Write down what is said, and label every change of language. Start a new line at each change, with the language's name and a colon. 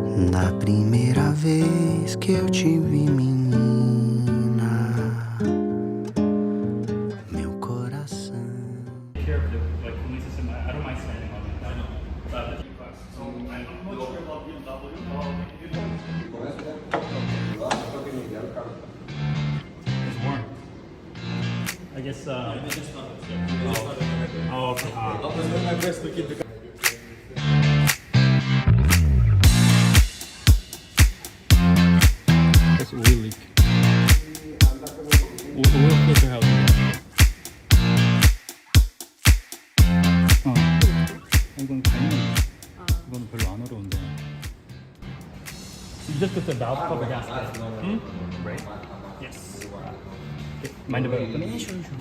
Portuguese: Da primeira vez que eu te vi, menina, meu coração.
English: I don't mind standing on it. I know. It's warm. I guess. Oh, okay. That's oil leak. Oil filter out.
Korean: 이건 당연히 이거는 별로 안 어려운데.
English: You just put the valve cover gasket. Right? Yes. Okay. Mind if I open it? Sure.